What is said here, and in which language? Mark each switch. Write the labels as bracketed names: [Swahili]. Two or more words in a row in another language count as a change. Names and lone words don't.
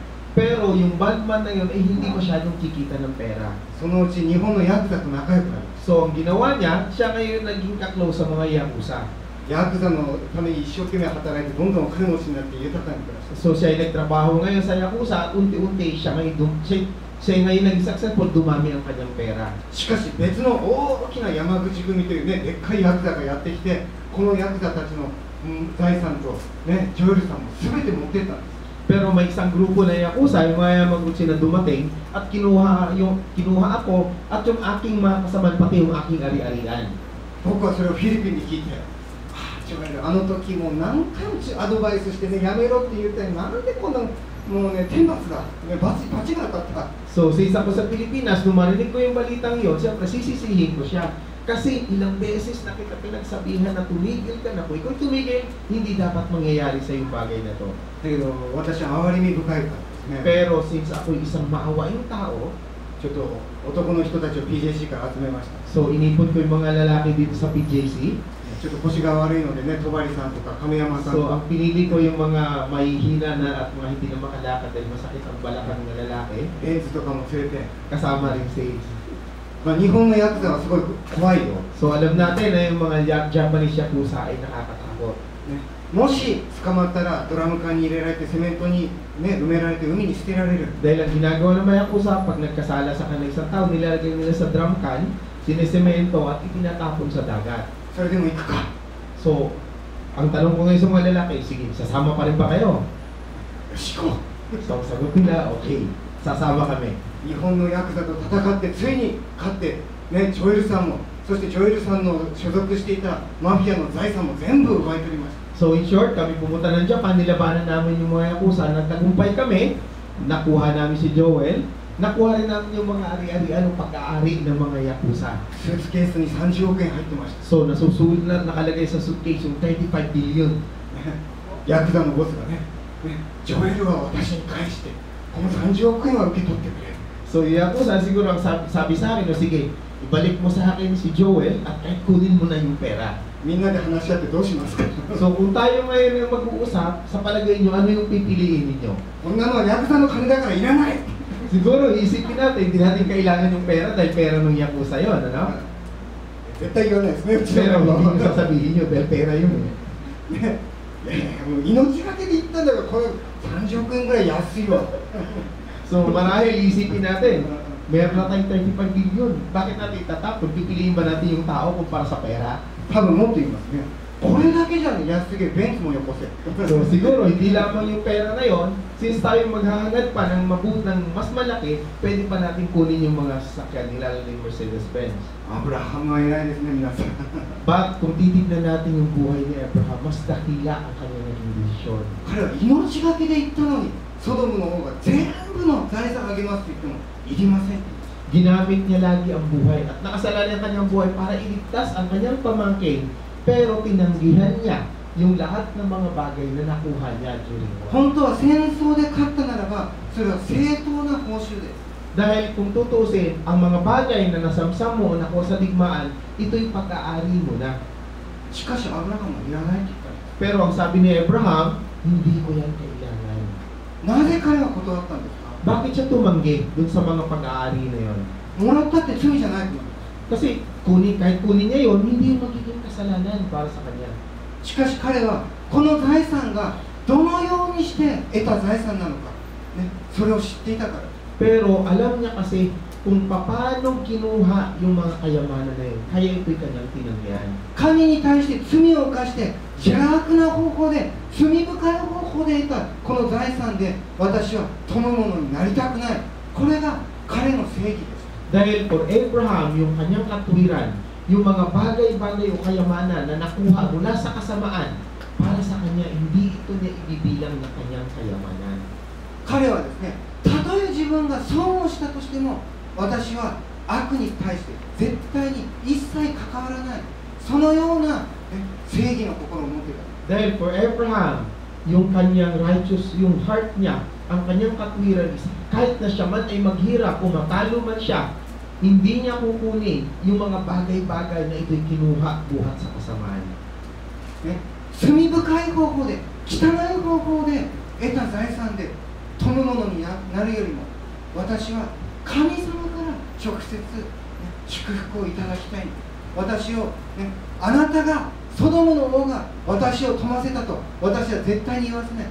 [Filipino] Pero yung bandman na yun ay hindi masyadong kikita ng pera. [Japanese] そのうち日本のヤクザと仲良くなります。 [Filipino] So ang ginawa niya, siya ngayon naging kaklose sa mga yakuza. [Japanese] ヤクザのために一生懸命働いてどんどんお金持ちになって豊かに暮らして。 [Filipino] So siya ay nagtrabaho ngayon sa yakuza at unti-unti siya ngayon naging successful, dumami ang kanyang pera. [Japanese] しかし別の大きな山口組というね、でっかいヤクザがやってきて、このヤクザたちの、財産と、ね、ジョエルさんも全て持ってったんです。 [Filipino] Pero may isang grupo na yakuza, yung mga Yamaguchi na dumating at kinuha ako at yung aking mga kasamaan, pati yung aking ari-arian. [Japanese] 僕はそれをフィリピンに聞いて、ジョエル、あの時もう何回もアドバイスしてね、やめろって言ったのに、なんでこんなもうね、天罰だ、ね、罰が当たった。 [Filipino] So, sa isa ko sa Pilipinas, nung marinig ko yung balitang yun, siyempre sisisihin ko siya. Kasi ilang beses na kita pinagsabihan na tumigil ka na. Kung ikaw tumigil, hindi dapat mangyayari sa yung bagay na to. [Japanese] だけど私は哀れみ深いからですね。 [Filipino] Pero since ako'y isang maawaing tao, [Japanese] ちょっと男の人たちを PJC から集めました。 [Filipino] so inipon ko yung mga lalaki dito sa PJC. [Japanese] ちょっと腰が悪いのでね、戸張さんとか亀山さん [Filipino] So [Japanese] とか。 [Filipino] ang pinili ko yung mga mahihina na at mga hindi na makalakad dahil masakit ang balakang na lalaki. [Japanese] エンズとかも連れて、 [Filipino] Kasama rin si... [Japanese] 日本のヤクザはすごい怖いよ。 [Filipino] So alam natin na yung mga Japanese yakuza ay nakakatakot. [Japanese] ね、もし捕まったらドラム缶に入れられてセメントに、ね、埋められて海に捨てられる。 [Filipino] Dahil ang ginagawa ng mga yakuza, pag nagkasala sa kanila isang tao, nilalagay nila sa drum can, sinisemento at itinatapon sa dagat. [Japanese] それでも行くか。 [Filipino] So, ang tanong ko ngayon sa mga lalaki, sige, sasama pa rin ba kayo? [Japanese] よし行こ [Filipino] So, sagot nila, okay, sasama kami. [Japanese] う。日本のヤクザと戦ってついに勝って、ね、ジョエルさんも、そしてジョエルさんの所属していたマフィアの財産も全部奪い取りました。 [English] So, in short, [Filipino] kami pumunta ng Japan, nilabanan namin yung mga yakuza, nagtagumpay kami, nakuha namin si Joel, nakuha rin namin yung mga ari-arian o pag-aari ng mga yakuza. [Japanese] スーツケースに30億円入ってました。 [Filipino] So, nasusulit na nakalagay sa suitcase yung 35 billion. [Japanese] ヤクザのボスがね、ジョエルは私に返して、この30億円は受け取ってくれ。 [Filipino] So, yung yakuza, siguro ang sabi sa akin, o sige, ibalik mo sa akin si Joel at kahit kunin mo na yung pera. [Japanese] みんなで話し合ってどうしますか。 [Filipino] So, kung tayo ngayon yung mag-uusap, sa palagay nyo, ano yung pipiliin ninyo? [Japanese] こんなのはヤクザの金だからいらない。 [Filipino] Siguro, isipin natin, hindi natin kailangan yung pera dahil pera ng yakuza yun, ano? [Japanese] 絶対言わないですね、うち [Filipino] Pero [Japanese] の [Filipino] hindi nyo sasabihin nyo dahil pera yun eh. [Japanese] ね、いやいやもう命がけで言ったんだから、これ30億円ぐらい安いわ。 [Filipino] So, marahil isipin natin, meron na tayong 35 billion. Bakit natin itatapon? Pipiliin ba natin yung tao kumpara sa pera? [Japanese] 多分もっと言いますね。 これだけじゃね、安げベンツもよこせ。 [Filipino] So siguro hindi lamang yung pera na yon, since tayo maghahangad pa ng mas malaki, pwede pa natin kunin yung mga sasakyan, lalo na yung Mercedes-Benz. [Japanese] アブラハムは偉いですね、皆さん。 [Filipino] But kung titignan natin yung buhay ni Abraham, mas dakila ang kanyang naging desisyon. [Japanese] 彼は命がけで言ったのに、ソドムの方が全部の財産あげますって言ってもいりません。 [Filipino] Ginamit niya lagi ang buhay at nakasalalay ang kanyang buhay para iligtas ang kanyang pamangkin, pero tinanggihan niya yung lahat ng mga bagay na nakuha niya [English] during war. [Japanese] 本当は戦争で勝ったならば、それは正当な報酬です。 [Filipino] Dahil kung tutusin, ang mga bagay na nasamsam mo o nakuha sa digmaan, ito'y pag-aari mo na. [Japanese] しかしアブラハムはいらないって言ったんです。 [Filipino] Pero ang sabi ni Abraham, hindi ko yan kailangan. [Japanese] なぜ彼は断ったんですか？ [Filipino] Bakit siya tumanggi dun sa mga pag-aari na yon? [Japanese] もらったって罪じゃないと思うんです。 [Filipino] Kasi kahit kunin niya yon, hindi yung magiging kasalanan para sa kanya. [Japanese] しかし彼はこの財産がどのようにして得た財産なのか、ね、それを知っていたから。 [Filipino] Pero alam niya kasi kung paano kinuha yung mga kayamanan na yun, kaya ito'y kanyang tinanggihan. [Japanese] 神に対して罪を犯して邪悪な方法で、罪深い方法で得たこの財産で私は富むものになりたくない。これが彼の正義です。 [Filipino] Dahil for Abraham, yung kanyang katwiran, yung mga bagay-bagay o kayamanan na nakuha mula sa kasamaan, para sa kanya, hindi ito niya ibibilang na kanyang kayamanan. [Japanese] 彼はですね、たとえ自分が損をしたとしても、私は悪に対して絶対に一切関わらない、そのような、正義の心を持っていた。 [Filipino] Dahil for Abraham, yung kanyang righteous, yung heart niya, ang kanyang katwiran is kahit na siya man ay maghirap o matalo man siya, hindi niya kukunin yung mga bagay-bagay na ito'y kinuha buhat sa kasamaan. [Japanese] ね、罪深い方法で、汚い方法で得た財産で富むものになるよりも、私は神様から直接、ね、祝福をいただきたい。私を、ね、あなたがソドムの王が私を富ませたと私は絶対に言わせない。